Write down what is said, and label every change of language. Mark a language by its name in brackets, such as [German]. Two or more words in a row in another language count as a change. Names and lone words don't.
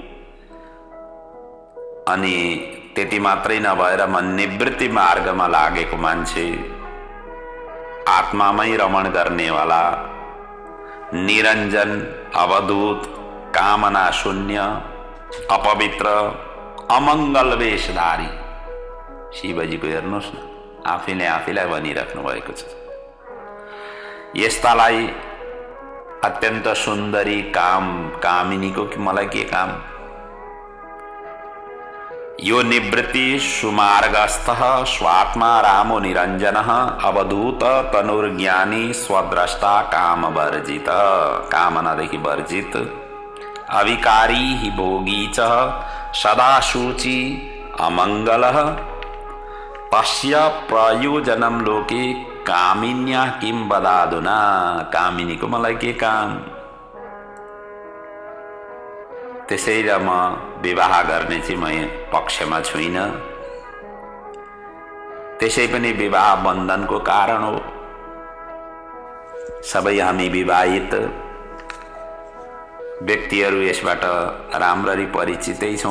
[Nepali] अनि त्यति मात्रै नभएर म निवृत्ति मार्गमा लागेको मान्छे, आत्मामै रमण गर्नेवाला, निरञ्जन, अवधूत, कामना शून्य, अपवित्र, अमङ्गल वेशधारी। शिवजीको हेर्नुहोस् न, आफैले आफैलाई भनिराख्नु भएको छ। यस्तालाई अत्यन्त सुन्दरी कामिनीको मलाई के काम? [Sanskrit] यो निवृत्ति सुमार्गस्थः स्वात्मा रामो निरञ्जनः अवधूत तनुर्ज्ञानी स्वद्रष्टा कामवर्जित, [Nepali] कामनादेखि वर्जित, [Sanskrit] अविकारी हि भोगी च सदा शुचि अमङ्गलः तस्य प्रयोजनं लोके कामिन्या किं वदाधुना। [Nepali] कामिनीको मलाई के काम? त्यसैले म विवाह गर्ने चाहिँ म पक्षमा छुइनँ। त्यसै पनि विवाह बन्धनको कारण हो। सबै हामी विवाहित व्यक्तिहरू यसबाट राम्ररी परिचितै छौँ।